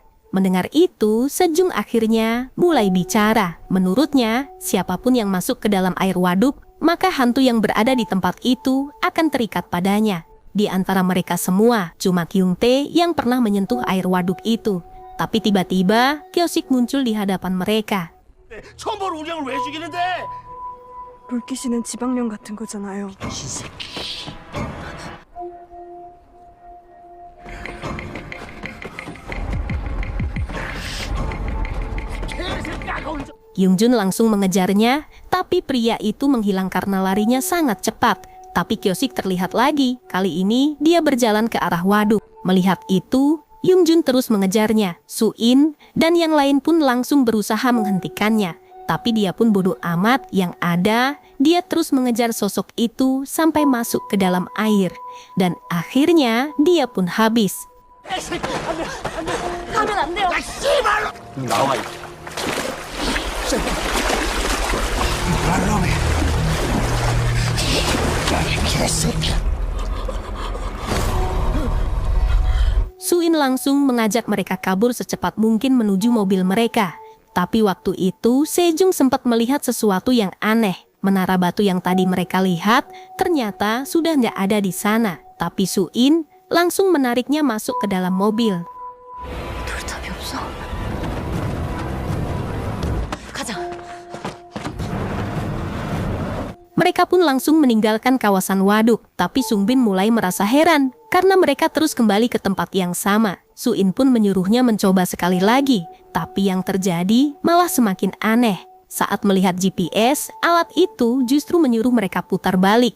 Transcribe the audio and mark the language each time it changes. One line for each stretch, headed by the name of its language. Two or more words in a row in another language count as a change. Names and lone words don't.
Indonesian: Mendengar itu, Sejong akhirnya mulai bicara. Menurutnya, siapapun yang masuk ke dalam air waduk, maka hantu yang berada di tempat itu akan terikat padanya. Di antara mereka semua, cuma Kyungtae yang pernah menyentuh air waduk itu. Tapi tiba-tiba, Kyosik muncul di hadapan mereka.
Korean: 처음 볼 우리 형을 왜 죽이는데? 물귀신은 지방령 같은 거잖아요.
Indonesian: Yungjun langsung mengejarnya, tapi pria itu menghilang karena larinya sangat cepat. Tapi Kyosik terlihat lagi, kali ini dia berjalan ke arah waduk. Melihat itu, Yungjun terus mengejarnya. Suin dan yang lain pun langsung berusaha menghentikannya. Tapi dia pun bodoh amat, yang ada dia terus mengejar sosok itu sampai masuk ke dalam air. Dan akhirnya dia pun habis.
Korean: 가면 안 돼요.
Indonesian: Suin langsung mengajak mereka kabur secepat mungkin menuju mobil mereka. Tapi waktu itu Sejong sempat melihat sesuatu yang aneh. Menara batu yang tadi mereka lihat ternyata sudah nggak ada di sana. Tapi Suin langsung menariknya masuk ke dalam mobil.
Korean: 돌탑이 없어. 가자.
Indonesian: Mereka pun langsung meninggalkan kawasan waduk. Tapi Sungbin mulai merasa heran karena mereka terus kembali ke tempat yang sama. Suin pun menyuruhnya mencoba sekali lagi. Tapi yang terjadi malah semakin aneh. Saat melihat GPS, alat itu justru menyuruh mereka putar balik.